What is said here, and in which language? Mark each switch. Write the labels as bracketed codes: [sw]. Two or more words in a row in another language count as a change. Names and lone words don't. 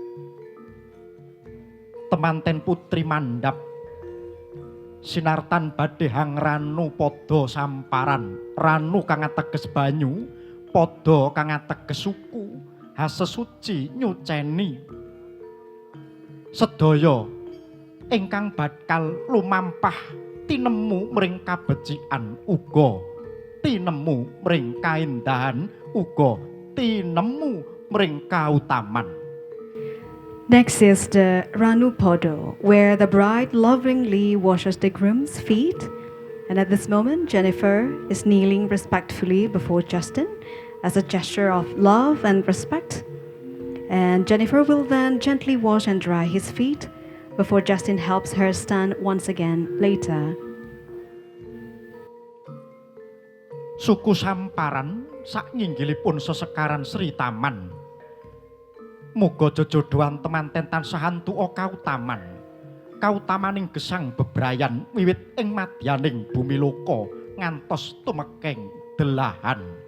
[jv] temanten putri mandhap sinartan badhe hang ranu padha samparan ranu kang ateges banyu padha kang ateges suku hasesuci nyuceni sedaya ingkang bakal lumampah tinemu mring kabecikan uga tinemu mring kaendahan uga tinemu mring kautaman. [en] Next is the Ranu Podo, where the bride lovingly washes the groom's feet. And at this moment, Jennifer is kneeling respectfully before Justin as a gesture of love and respect. And Jennifer will then gently wash and dry his feet before Justin helps her stand once again later. [jv] Suku samparan saknginggilipun sesekaran Sri Taman. Muga jojodohan temanten tansah antuka kautaman. Kautamaning gesang bebrayan wiwit ing madyaning bumi loka ngantos tumekeng delahan.